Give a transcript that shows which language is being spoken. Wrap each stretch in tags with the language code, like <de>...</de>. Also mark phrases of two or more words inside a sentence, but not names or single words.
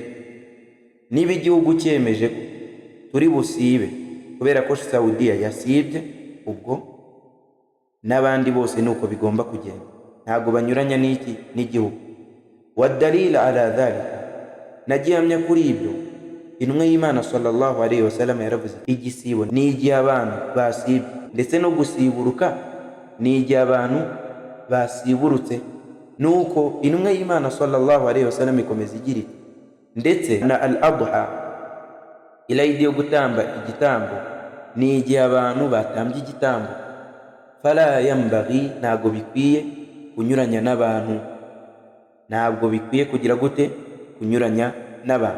<rw>Niba igihugu cyemeje ko turi busibe kubera ko Saudiya yasibye, ubwo n'abandi bose nuko bigomba kugenda, ntago banyuranya n'igihugu.</rw> <ar>والدليل على ذلك,</ar> <rw>nagihamya kuri ibyo intumwa y'Imana</rw> <ar>صلى الله عليه وسلم</ar> <rw>yaravuze, igisibo ni igihe abantu basibye, ndetse no gusiburuka ni igihe abantu basiburutse. Nuko intumwa y'Imana</rw> <ar>صلى الله عليه وسلم</ar> <rw>ikomeza igira iti, ndetse na al-adha, ilayidi yo gutamba igitambo, ni igihe abantu batambye igitambo.</rw> <ar>فلا ينبغي,</ar> <rw>ntabwo bikwiye kunyuranya n'abantu, ntabwo bikwiye kugira gute kunyuranya n'abantu.</rw>